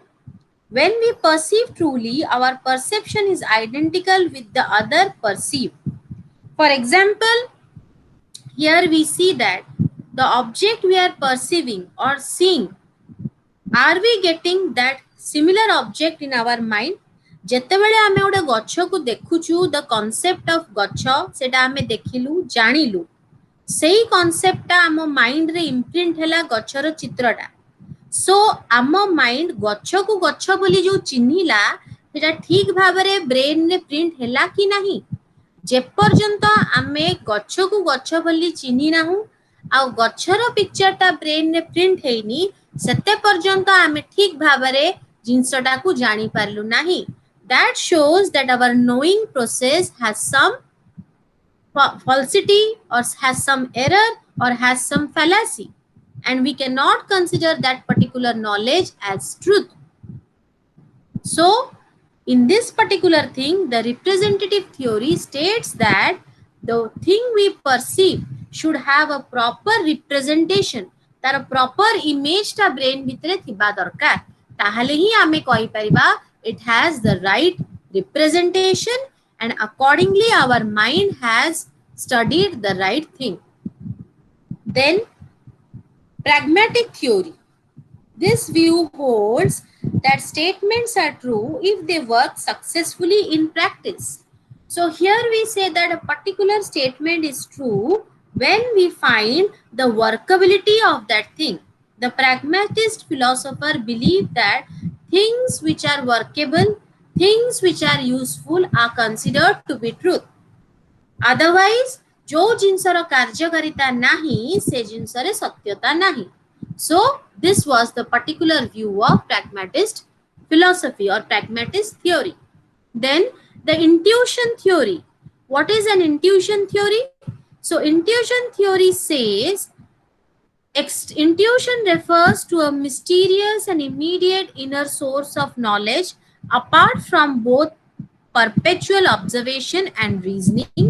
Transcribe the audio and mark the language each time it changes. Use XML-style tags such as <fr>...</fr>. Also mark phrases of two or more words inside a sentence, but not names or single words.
<en>When we perceive truly, our perception is identical with the other perceived. For example, here we see that the object we are perceiving or seeing, are we getting that similar object in our mind?</en> <or>ଯେତେବେଳେ ଆମେ ଗୋଟେ ଗଛକୁ ଦେଖୁଛୁ,</or> <en>the concept of</en> <or>ଗଛ ସେଟା ଆମେ ଦେଖିଲୁ, ଜାଣିଲୁ, ସେଇ କନସେପ୍ଟଟା ଆମ ମାଇଣ୍ଡରେ ଇମ୍ପ୍ରିଣ୍ଟ ହେଲା ଗଛର ଚିତ୍ରଟା। ସୋ ଆମ ମାଇଣ୍ଡ ଗଛକୁ ଗଛ ବୋଲି ଯୋଉ ଚିହ୍ନିଲା, ସେଟା ଠିକ ଭାବରେ ବ୍ରେନରେ ପ୍ରିଣ୍ଟ ହେଲା କି ନାହିଁ? ଯେପର୍ଯ୍ୟନ୍ତ ଆମେ ଗଛକୁ ଗଛ ବୋଲି ଚିହ୍ନି ନାହୁଁ ଆଉ ଗଛର ପିକ୍ଚରଟା ବ୍ରେନରେ ପ୍ରିଣ୍ଟ ହେଇନି, ସେତେ ପର୍ଯ୍ୟନ୍ତ ଆମେ ଠିକ ଭାବରେ ଜିନିଷଟାକୁ ଜାଣିପାରିଲୁ ନାହିଁ।</or> <en>That shows that our knowing process has some falsity or has some error or has some fallacy, and we cannot consider that particular knowledge as truth. So in this particular thing, the representative theory states that the thing we perceive should have a proper representation,</en> <or>ତାର proper image ତା brain ଭିତରେ ଥିବା ଦରକାର, ତାହେଲେ ହିଁ ଆମେ କହି ପାରିବା</or> <en>it has the right representation, and accordingly our mind has studied the right thing. Then pragmatic theory. This view holds that statements are true if they work successfully in practice. So here we say that a particular statement is true when we find the workability of that thing. The pragmatist philosopher believe that things which are workable, things which are useful are considered to be truth. Otherwise,</en> <or>ଯୋ ଜିନିଷର କାର୍ଯ୍ୟକାରିତା ନାହିଁ, ସେ ଜିନିଷରେ ସତ୍ୟତା ନାହିଁ.</or> <en>So this was the particular view of pragmatist philosophy or pragmatist theory. Then the intuition theory. What is an intuition theory? So intuition theory says intuition refers to a mysterious and immediate inner source of knowledge apart from both perpetual observation and reasoning.</en>